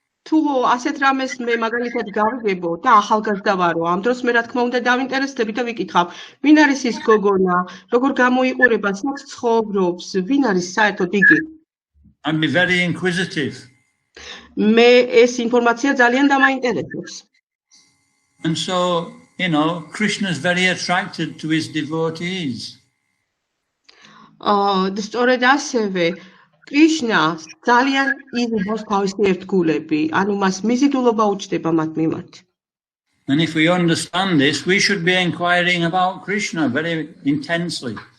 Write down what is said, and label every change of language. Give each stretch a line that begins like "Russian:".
Georgian: თუ ასეთ რამეს მე მაგალითად გავიგებო და ახალგაზრდა ვარო, ამ დროს მე რა თქმა უნდა დავინტერესდები და ვიკითხავ, ვინ არის ის გოგონა, როგორ გამოიყურება, სად ცხოვრობს, ვინ არის საერთოდ იგი?
English: I'd be very inquisitive.
Georgian: მე ეს ინფორმაცია ძალიან დამაინტერესებს.
English: And so, Krishna is very attracted to his devotees.
Georgian: სწორედ ასევე Krishna ძალიან იზიდავს თავისი ერთგულები, ანუ მას მიზიდულობა უჩნდება მათ მიმართ.
English: And if we understand this, we should be inquiring about Krishna very intensely.